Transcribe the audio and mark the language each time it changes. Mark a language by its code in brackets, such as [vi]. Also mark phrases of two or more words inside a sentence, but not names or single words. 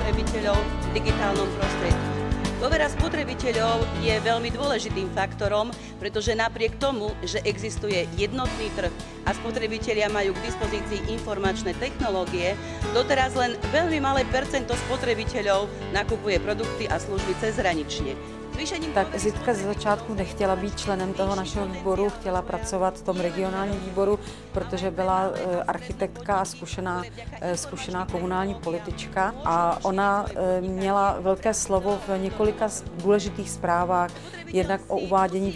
[sk] spotrebiteľov v digitálnom prostredí. Dôvera spotrebiteľov je veľmi dôležitým faktorom, pretože napriek tomu, že existuje jednotný trh a spotrebitelia majú k dispozícii informačné technológie, doteraz len veľmi malé percento spotrebiteľov nakupuje produkty a služby cezhranične. [cs] Tak Zitka ze začátku nechtěla být členem toho našeho výboru, chtěla pracovat v tom regionálním výboru, protože byla architektka a zkušená komunální politička a ona měla velké slovo v několika důležitých zprávách, jednak o uvádění